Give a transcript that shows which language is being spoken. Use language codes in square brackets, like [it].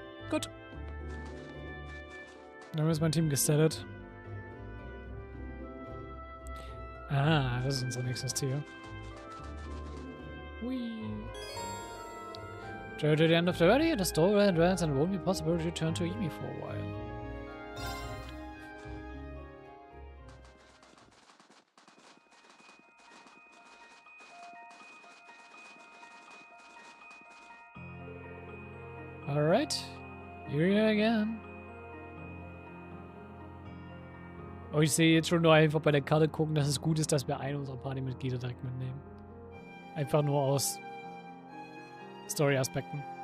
[de] Gut. Dann ist mein Team gestellt. Ah, das ist unser nächstes Ziel. Whee. [en] Travel to the end of the valley, the store will advance and it won't be possible to return to Emi for a while. Alright, here we are again. [de] Oh, ich sehe jetzt schon nur einfach bei der Karte gucken, dass es gut ist, dass wir einen unserer Partymitglieder direkt mitnehmen. Einfach nur aus Story-Aspekten.